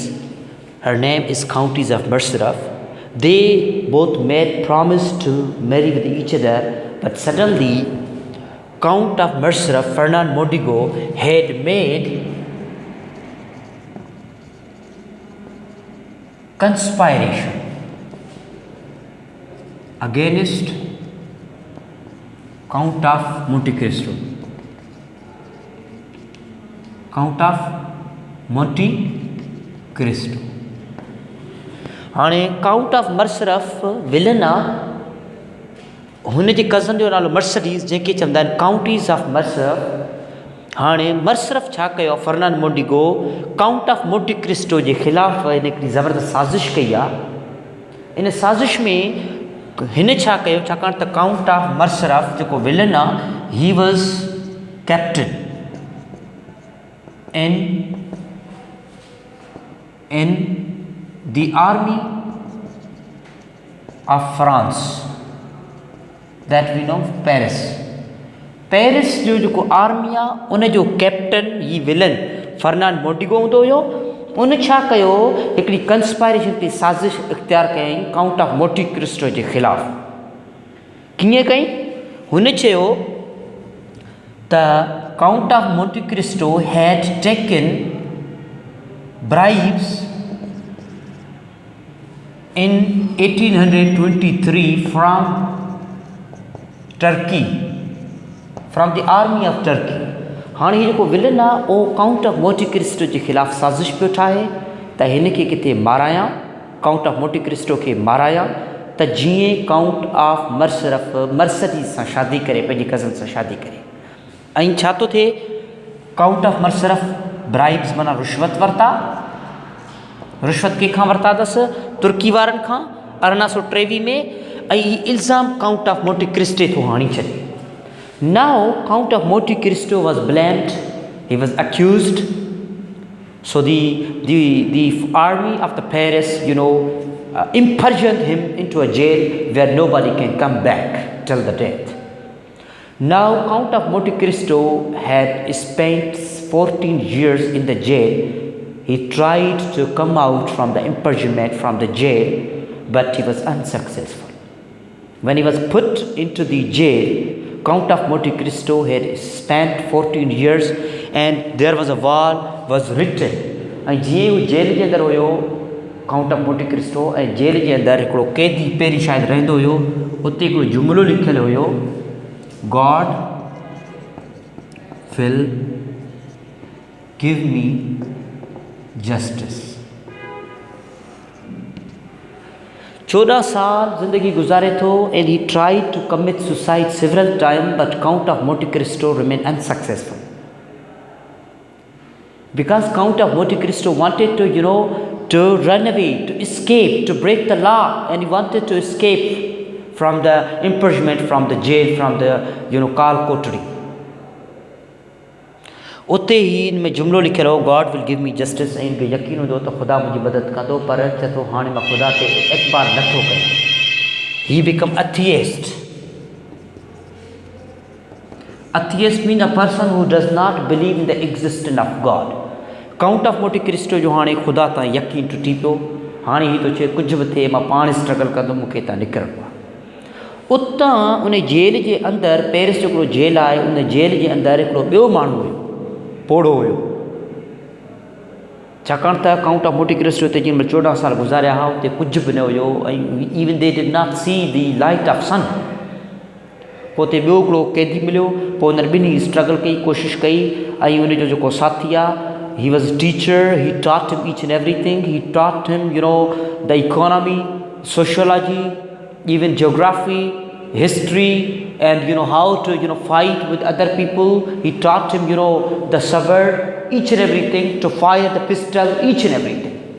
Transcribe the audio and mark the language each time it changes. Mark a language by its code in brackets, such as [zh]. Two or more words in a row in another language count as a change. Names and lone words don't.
[en] Her name is Countess of Merceref. They both made promise to marry with each other, but suddenly Count of Merceref, Fernand Mondego, had made conspiration against Count of Monte Cristo. Count of Monte Cristo. [sd] हाणे काउंट ऑफ मर्सरफ विलन आहे, हुन जे कज़न जो नालो मर्सडीज़, जंहिंखे चवंदा आहिनि काउंटीज़ ऑफ मर्सरफ. हाणे मर्सरफ छा कयो, फर्नांड मोंडिगो काउंट ऑफ मोंटी क्रिस्टो जे ख़िलाफ़ु हिकिड़ी ज़बरदस्त साज़िश कई आहे. इन साज़िश में हिन छा कयो, छाकाणि त काउंट ऑफ मर्सरफ जेको विलन आहे, [en] he was captain in the army of France, that we know Paris. [sd] Paris जो जेको आर्मी आहे उन जो कैप्टन ही विलन फर्नांड मोंडिगो हूंदो हुयो. उन छा कयो, हिकिड़ी कंस्पायरेशन ते साज़िश इख़्तियार कयईं काउंट ऑफ मोंटी क्रिस्टो जे ख़िलाफ़ु. कीअं कई, हुन चयो त [en] काउंट ऑफ मोंटी क्रिस्टो had taken bribes in 1823 from Turkey, from the army of Turkey. [sd] हाणे जेको विलन आहे उहो काउंट ऑफ मोंटी क्रिस्टो जे ख़िलाफ़ु साज़िश पियो ठाहे त हिन खे किथे मारायां, काउंट ऑफ मोंटी क्रिस्टो खे मारायां, त जीअं काउंट ऑफ मर्सरफ मर्सडीज़ सां शादी करे, पंहिंजी कज़न सां शादी करे. ऐं छा थो थिए, काउंट ऑफ मर्सरफ ब्राइब्स माना रिश्वत वरिता. रिश्वत कंहिंखां वरिता अथसि, तुर्की वारनि खां 1823 में. ऐं हीउ इल्ज़ाम काउंट ऑफ मोंटी क्रिस्टे थो हाणी छॾे. [en] Now Count of Monte Cristo was blamed, he was accused. सो the army of the Paris imprisoned him into a jail where nobody can come back till the death. Now Count of Monte Cristo had spent 14 years in the jail. He tried to come out from the imprisonment from the jail, but he was unsuccessful. When he was put into the jail, Count of Monte Cristo had spent 14 years, and there was a wall was written, [sd] ऐं जीअं हू जेल जे अंदरि हुयो काउंट ऑफ मोंटे क्रिस्टो ऐं जेल जे अंदरि हिकिड़ो क़ैदी पहिरीं शायदि रहंदो हुयो, उते हिकिड़ो जुमिलो लिखियलु हुयो, [en] God will give me justice. [sd] 14 साल ज़िंदगी गुज़ारे थो [en] and he tried to commit suicide several times, but Count of Monte Cristo remained unsuccessful. Because Count of Monte Cristo wanted to, to run away, to escape, to break the law, and he wanted to escape from the imprisonment, from the jail, from the, [sd] काल कोठड़ी। उते ही इन में जुमिलो लिखियलु हो, [en] God will give me justice, [sd] ऐं इनखे यकीन हूंदो त ख़ुदा मुंहिंजी मदद कंदो, पर चए थो हाणे मां ख़ुदा ते एतबार नथो कयां। [en] he became atheist. atheist mean a person who does not believe in the existence of God. [sd] काउंट ऑफ मोंटे क्रिस्टो जो हाणे ख़ुदा तां यकीन टुटी पियो, हाणे ही थो चए कुझु बि थिए मां पाण स्ट्रगल कंदुमि, मूंखे हितां निकिरणो आहे। उतां उन जेल जे अंदरि, पेरिस जो हिकिड़ो जेल आहे, उन जेल जे अंदरि हिकिड़ो ॿियो माण्हू हुयो, पोड़ो हुयो। छाकाणि त काउंट ऑफ मोंटे क्रिस्टो ते जिन 14 साल गुज़ारिया हुआ, उते कुझु बि न हुयो, ऐं [en] even they did not see the light of sun. [sd] पोइ उते ॿियो हिकिड़ो कैदी मिलियो, पोइ हुन ॿिन्ही स्ट्रगल कई, कोशिशि कई, ऐं उनजो जेको साथी आहे, [en] he was a teacher, he taught him each and everything, he taught him, the economy, sociology, even geography, history, and how to fight with other people. He taught him the sword, each and everything, to fire the pistol, each and everything.